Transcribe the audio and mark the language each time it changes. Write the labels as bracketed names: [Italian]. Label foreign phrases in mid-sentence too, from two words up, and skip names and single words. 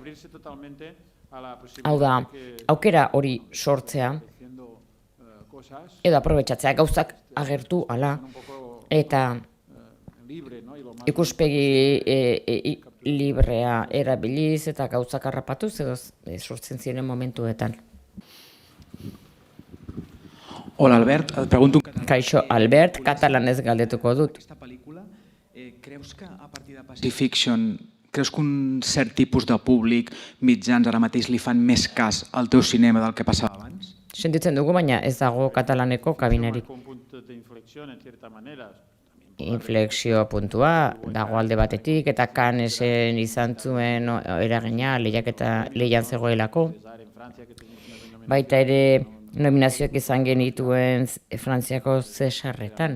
[Basque] Hau da, aukera hori sortzea, edo aprobetxatzea, gauzak agertu ala, eta ikuspegi librea erabiliz eta gauzak harrapatuz edo sortzen ziren momentuetan. [Catalan] Hola, Albert. Pregunto un... [Basque] Kaixo, Albert, katalanez galdetuko dut. [Catalan] Creus que a partir de Pacific Fiction, creus que un cert tipus de públic mitjans ara mateix li fan més cas al teu cinema del que passava abans? [Basque] Sentitzen dugu, baina ez dago katalaneko kabinarik. inflexio puntua dago alde batetik, eta Cannesen izan zuen eragina lehian zegoelako. Baita ere nominazioak izan genituen Frantziako Cesarretan.